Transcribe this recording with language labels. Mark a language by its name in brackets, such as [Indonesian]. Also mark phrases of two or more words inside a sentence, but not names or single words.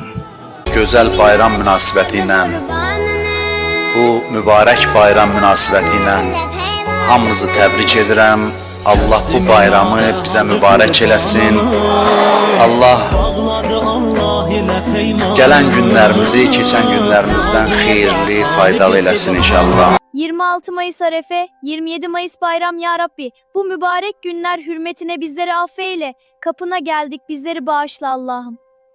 [Azerbaijani] Gözəl bayram münasibəti ilə, bu mübarək bayram münasibəti ilə hamınızı təbrik edirəm. Allah bu bayramı bizə mübarək eləsin. Allah gələn günlərimizi keçən günlərimizdən xeyirli, faydalı eləsin inşallah. [Turkish] 26 Mayıs Arefe, 27 Mayıs Bayram ya Rabbi. Bu mübarek günler hürmetine bizleri affeyle. Kapına geldik, bizleri bağışla Allah'ım.